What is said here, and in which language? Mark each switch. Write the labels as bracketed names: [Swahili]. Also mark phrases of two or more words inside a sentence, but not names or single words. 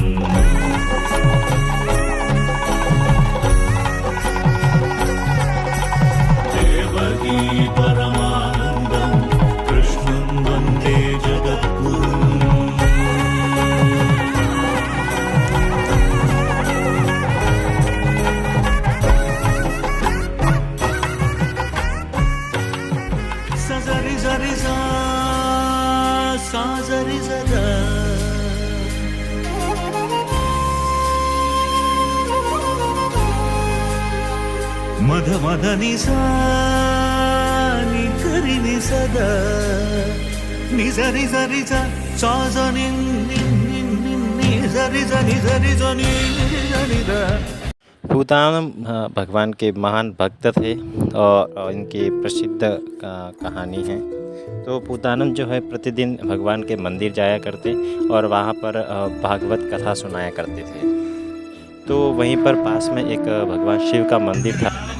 [Sanskrit] देवकी परमानन्दं कृष्णं वन्दे जगद्गुरुम् सजरि जरि सा जरि जर मध मध नि सा नि करि नि सद नि जरि जरि सा ज नि नि जरि जनि जरि जनि जनि द। [Hindi] पूतानम भगवान के महान भक्त थे और इनकी प्रसिद्ध कहानी है। तो पूतानम जो है प्रतिदिन भगवान के मंदिर जाया करते और वहाँ पर भागवत कथा सुनाया करते थे। तो वहीं पर पास में एक भगवान शिव का मंदिर था।